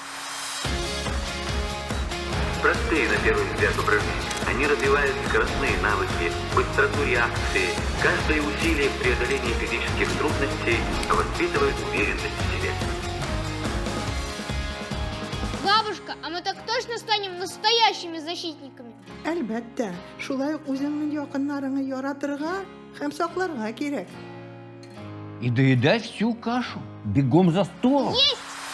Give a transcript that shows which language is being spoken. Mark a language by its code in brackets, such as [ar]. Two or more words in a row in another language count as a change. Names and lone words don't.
[ru] Простые, на первый взгляд, упражнения. Они развивают скоростные навыки, быстроту реакции. Каждое усилие в преодолении физических трудностей воспитывает уверенность в себе. Бабушка, а мы так точно станем настоящими защитниками? [tt] Әлбәттә, шулай ук үзеңнең якыннарыңны яратырга һәм сакларга кирәк. [ru] И доедать всю кашу. Бегом за стол. Есть!